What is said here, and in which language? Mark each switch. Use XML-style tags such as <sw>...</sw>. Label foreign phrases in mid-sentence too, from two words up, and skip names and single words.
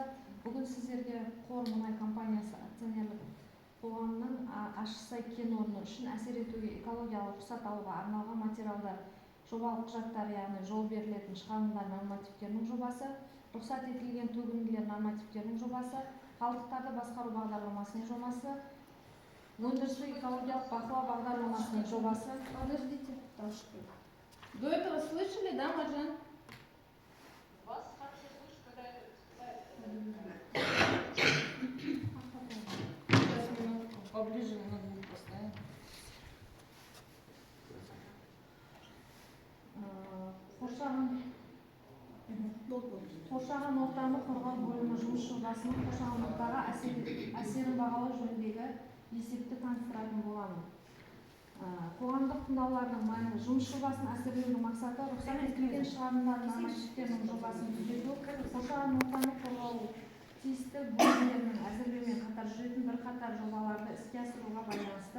<kk>Бүгін сіздерге Қор мұнай компаниясы акционерлік қоғамның ашсай кен орны үшін әсер етуге экологиялық рұқсат алуға арналған материалдар, жобалық құжаттар, яғни жол берілетін шығарындылар нормативтерінің жобасы, рұқсат етілген төгінділер нормативтерінің жобасы, қалдықтарды басқару бағдарламасының жобасы, өндірістік экологиялық бақылау бағдарламасының жобасы.</kk> <ru>Подождите, до этого слышали, да, Маржан? Вас хорошо слышно, когда это Поближе на звук поставим.</ru> <kk>Қоршаған ортаны қорғау бөлімі жұмыс жобасының қоршаған ортаға әсерін бағалау жөніндегі есепті таныстыратын боламын. Қоғамдық тыңдаулардың мәні жұмыс жобасын әзірлеудің мақсаты рұқсат етілген шығарындылар нормативтерінің жобасын түзету, қоршаған ортаны қорғау тиісті бөлімдерінің әзірлеумен қатар жүретін бірқатар жобаларды іске асыруға байланысты.</kk>